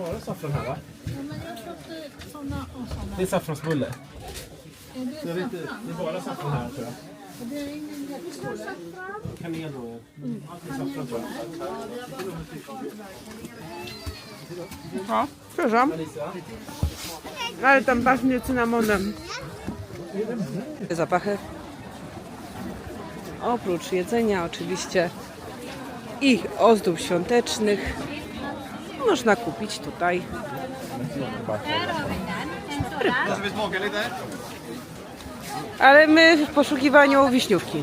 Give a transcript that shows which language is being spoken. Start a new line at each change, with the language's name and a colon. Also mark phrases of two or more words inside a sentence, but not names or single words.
Swedish: saffran här va? Ja, men jag köpte såna och såna. Det är saffransbulle. Är det Jag vet inte, saffran? det är bara saffran här tror jag. Och det är ingen jättestor saffran. Kanel då. Allt är saffran tror jag. Ja,
Polish: przepraszam. Ale tam pachnie cynamonem. Zapachy. Oprócz jedzenia oczywiście i ozdób świątecznych można kupić tutaj ale my w poszukiwaniu wiśniówki.